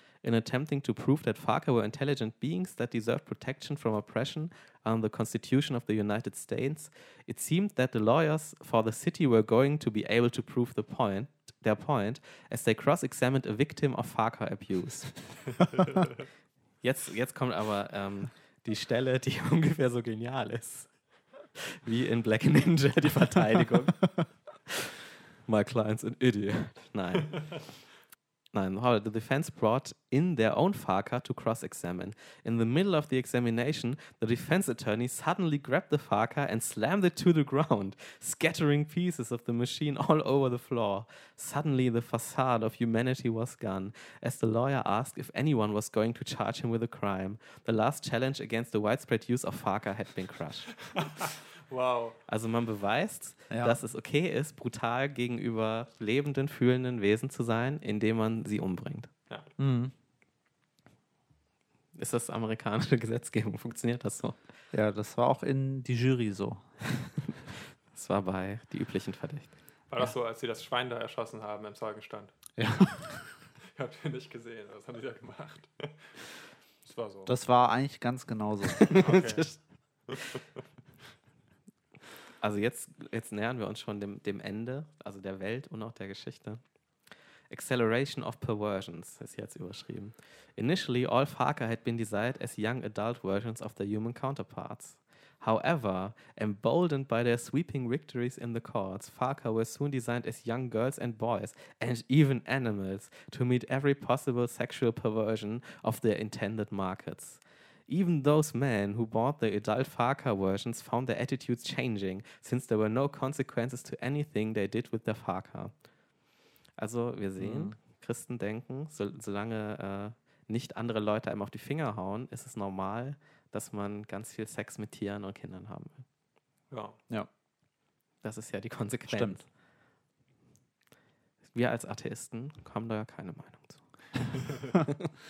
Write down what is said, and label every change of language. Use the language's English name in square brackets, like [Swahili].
[English] In attempting to prove that Farka were intelligent beings that deserved protection from oppression under the Constitution of the United States, it seemed that the lawyers for the city were going to be able to prove their point as they cross-examined a victim of Farka abuse. [German] Jetzt kommt aber die Stelle, die ungefähr so genial ist wie in Black Ninja, die Verteidigung. [English] My client's an idiot. [German] Nein. [English] Nein, the defense brought in their own Farka to cross-examine. In the middle of the examination, the defense attorney suddenly grabbed the Farka and slammed it to the ground, scattering pieces of the machine all over the floor. Suddenly, the facade of humanity was gone, as the lawyer asked if anyone was going to charge him with a crime. The last challenge against the widespread use of Farka had been crushed. Wow. [German] Also man beweist, dass es okay ist, brutal gegenüber lebenden, fühlenden Wesen zu sein, indem man sie umbringt. Ja. Mhm. Ist das amerikanische Gesetzgebung? Funktioniert das so? Ja, das war auch in die Jury so. Das war bei die üblichen Verdächtigen. War das so, als sie das Schwein da erschossen haben im Zeugenstand? Ja. Ich hab den nicht gesehen, was haben die da gemacht? Das war so. Das war eigentlich ganz genauso. Okay. Also jetzt nähern wir uns schon dem Ende, also der Welt und auch der Geschichte. Acceleration of Perversions ist jetzt überschrieben. [English] Initially, all Farka had been designed as young adult versions of their human counterparts. However, emboldened by their sweeping victories in the courts, Farka were soon designed as young girls and boys, and even animals, to meet every possible sexual perversion of their intended markets. Even those men who bought the adult Farka versions found their attitudes changing, since there were no consequences to anything they did with their Farka. [German] Also wir sehen, Christen denken, solange nicht andere Leute einem auf die Finger hauen, ist es normal, dass man ganz viel Sex mit Tieren und Kindern haben will. Ja. Ja. Das ist ja die Konsequenz. Stimmt. Wir als Atheisten haben da ja keine Meinung zu.